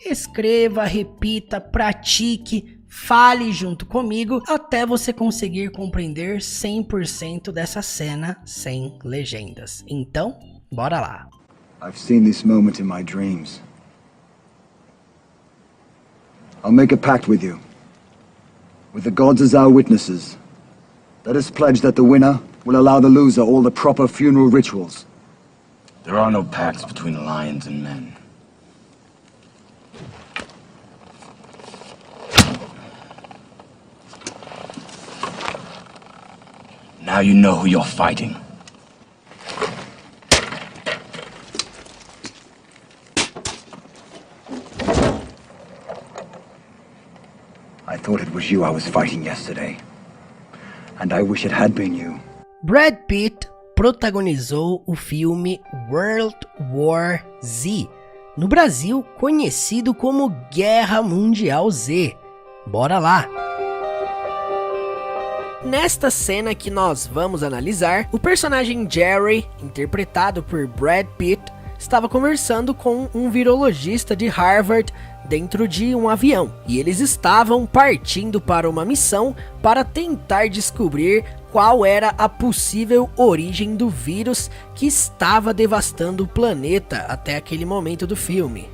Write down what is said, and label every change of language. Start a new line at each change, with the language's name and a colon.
Portuguese: Escreva, repita, pratique, fale junto comigo até você conseguir compreender 100% dessa cena sem legendas. Então, bora lá.
English: I've seen this moment in my dreams. I'll make a pact with you. With the gods as our witnesses. Let us pledge that the winner will allow the loser all the proper funeral rituals. There are no pacts between lions and men. Now you know who you're fighting. I thought it was you I was fighting yesterday. And I wish it had been you.
Portuguese: Brad Pitt protagonizou o filme World War Z, no Brasil conhecido como Guerra Mundial Z. Bora lá! Nesta cena que nós vamos analisar, o personagem Jerry, interpretado por Brad Pitt, estava conversando com um virologista de Harvard dentro de um avião, e eles estavam partindo para uma missão para tentar descobrir qual era a possível origem do vírus que estava devastando o planeta até aquele momento do filme.